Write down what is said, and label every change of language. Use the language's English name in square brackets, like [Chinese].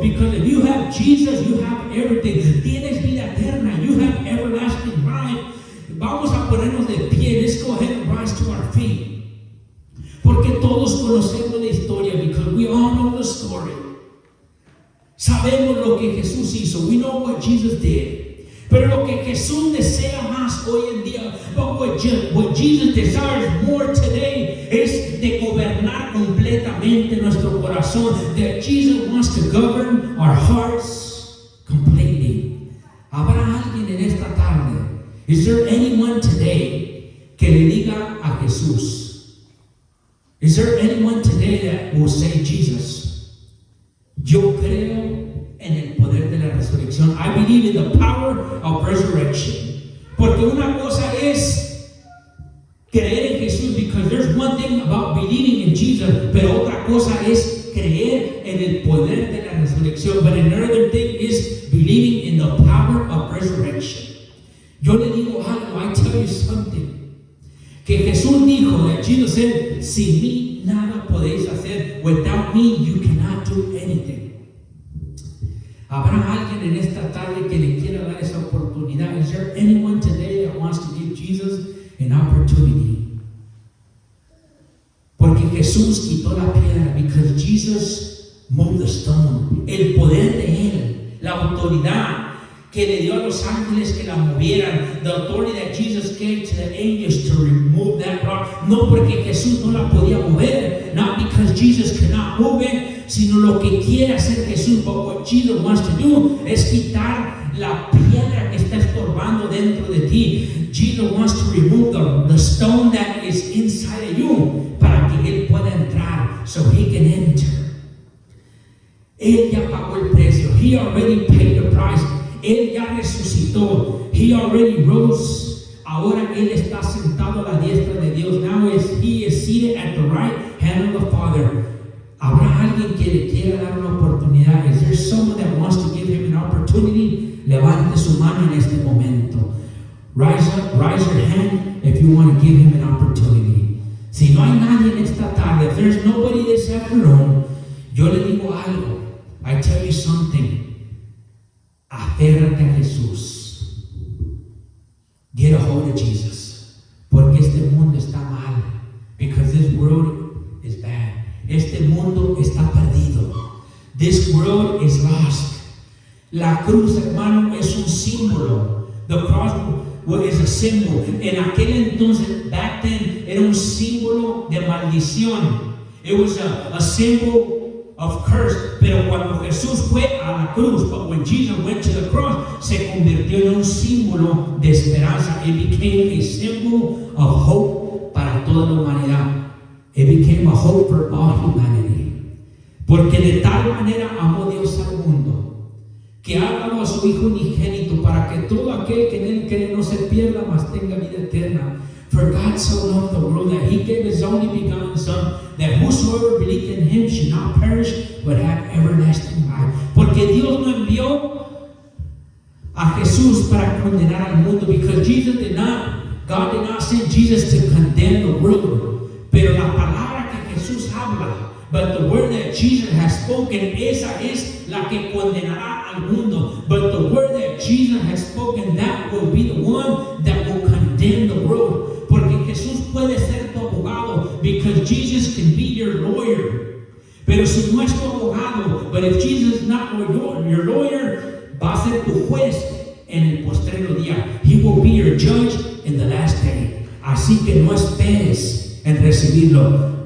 [English] Because if you have Jesus, you have everything. [Spanish] Tienes vida eterna. [English] You have everlasting life. [Spanish] Vamos a ponernos de pie. [English] Let's go ahead and rise to our feet. [Spanish] Porque todos conocemos la historia. [English] Because we all know the story. [Spanish] Sabemos lo que Jesús hizo. [English] We know what Jesus did. [Spanish] Pero lo que Jesús desea más hoy en día, [English] but what Jesus desires more today, [Spanish] es de gobernar completamente nuestro corazón. [English] That Jesus wants to govern our hearts completely. [Spanish] ¿Habrá alguien en esta tarde? [English] Is there anyone today [Spanish] que le diga a Jesús? [English] Is there anyone today that will say, Jesus, [Spanish] yo creo en el poder de la resurrección? [English] I believe in the power of resurrection. [Spanish] Porque una cosa es creer en Jesús, [English] because there's one thing about believing in Jesus, [Spanish] pero otra cosa es creer creer en el poder de la resurrección. [English] But another thing is believing in the power of resurrection. [Spanish] Yo le digo algo, [English] I tell you something. [Spanish] Que Jesús dijo, [English] that Jesus said, [Spanish] sin mí nada podéis hacer. [English] Without me you cannot do anything. [Spanish] ¿Habrá alguien en esta tarde que le quiera dar esa oportunidad? [English] Is there anyone today that wants to give Jesus an opportunity? [Spanish] Porque Jesús quitó la piedra, [English] because Jesus moved the stone. [Spanish] El poder de Él, la autoridad que le dio a los ángeles que la movieran, [English] the authority that Jesus gave to the angels to remove that rock. [Spanish] No porque Jesús no la podía mover, [English] not because Jesus could not move it, [Spanish] sino lo que quiere hacer Jesús. [English] But what Jesus wants to do [Spanish] es quitar la piedra que está estorbando dentro de ti. [English] Jesus wants to remove the stone that is inside of you, [Spanish] para que Él pueda entrar, [English] so He can enter. [Spanish] Él ya pagó el precio. [English] He already paid the price. [Spanish] Él ya resucitó. [English] He already rose. [Spanish] Ahora Él está sentado a la diestra de Dios. [English] Now He is seated at the right hand of the Father. [Spanish] ¿Habrá alguien que le quiera dar una oportunidad? [English] Is there someone that wants to give Him an opportunity? [Spanish] Levante su mano en este momento. [English] Rise your hand if you want to give Him an opportunity. [Spanish] Si no hay nadie en esta tarde, [English] if there's nobody this afternoon, [Spanish] yo le digo algo. [English] I tell you something. [Spanish] Aférrate a Jesús. [English] Get a hold of Jesus. [Spanish] Porque este mundo está mal. [English] Because this world is bad. [Spanish] Este mundo está perdido. [English] This world is lost. [Spanish] La cruz, hermano, es un símbolo. [English] The cross is a symbol. [Spanish] En aquel entonces, [English] back then, [Spanish] era un símbolo de maldición. [English] It was a symbol of curse. Pero cuando Jesús fue a la cruz, but when Jesus went to the cross, [Spanish] se convirtió en un símbolo de esperanza. [English] It became a symbol of hope [Spanish] para toda la humanidad. [English] It became a hope for all humanity. [Spanish] Porque de tal manera amó Dios al mundo, que ha dado a su Hijo unigénito, para que todo aquel que en Él cree no se pierda, mas tenga vida eterna. [English] For God so loved the world that He gave His only begotten Son, that whosoever believed in Him should not perish, but have everlasting life. [Spanish] Porque Dios no envió a Jesús para condenar al mundo, [English] because God did not send Jesus to condemn the world. [Spanish] Pero la palabra que Jesús habla, [English] but the word that Jesus has spoken, [Spanish] esa es la que condenará al mundo. [English] But the word that Jesus has spoken, that will be the one that will condemn the world. [Spanish] Porque Jesús puede ser tu abogado, [English] because Jesus can be your lawyer. [Spanish] Pero si no es tu abogado, [English] but if Jesus is not your lawyer, [Spanish] va a ser tu juez en el postrero día. [English] He will be your judge in the last day. [Spanish] Así que no esperes en recibirlo.